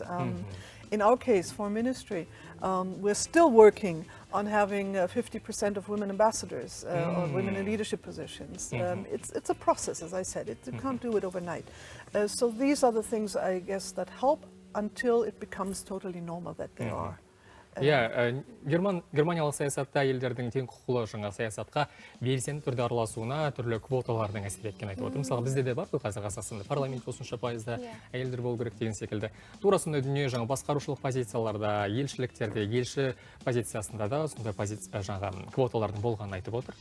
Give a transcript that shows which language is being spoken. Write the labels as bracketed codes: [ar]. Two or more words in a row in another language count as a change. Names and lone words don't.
[en] In our case, for ministry, we're still working on having 50% of women ambassadors or women in leadership positions. It's a process, as I said. You can't do it overnight. So these are the things, I guess, that help until it becomes totally normal that they are. [kk] Германиялық саясатта әйелдердің тең құқылы жаңа саясатқа белсенді түрде араласуына түрлі квоталардың әсер еткен айтып отыр. Мысалы, бізде де бар ғой қазір Қазақстанда парламент осынша пайызда әйелдер болу керек деген секілді. Тура сондай дүние жаңа басқарушылық позицияларда, елшіліктерде, елші позициясында да сондай жаңа квоталардың болғанын айтып отыр.